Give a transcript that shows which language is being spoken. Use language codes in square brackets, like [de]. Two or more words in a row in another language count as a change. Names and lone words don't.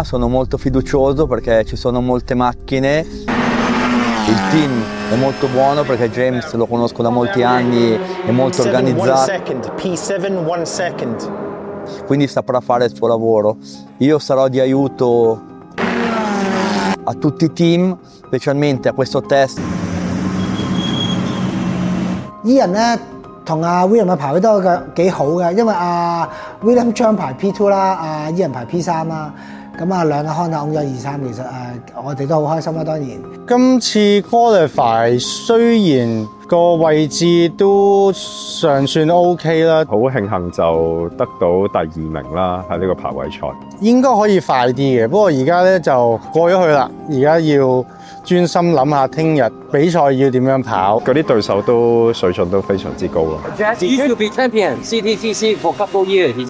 [it] sono molto fiducioso perché ci sono molte macchine, il team è molto buono perché James lo conosco da molti anni, è molto organizzato, [en] P7 1 second. [it] quindi saprà fare il suo lavoro. Io sarò di aiuto a tutti i team, specialmente a questo test. [yue] Ian 咧同阿 William 嘅排位都幾好嘅，因為阿 William 將排 P2 啦，阿 Ian 排 P3 啦，咁啊兩個 Honda 擁咗2-3，其實我哋都好開心啦，當然。今次 qualify 雖然個位置都尚算 OK 啦，好慶幸就得到第2名啦，喺呢個排位賽。應該可以快啲嘅，不過而家咧就過咗去啦，而家要專心諗下聽日比賽要點樣跑。嗰啲對手都水準都非常之高咯。 [en] Used to be champion CTCC for couple years。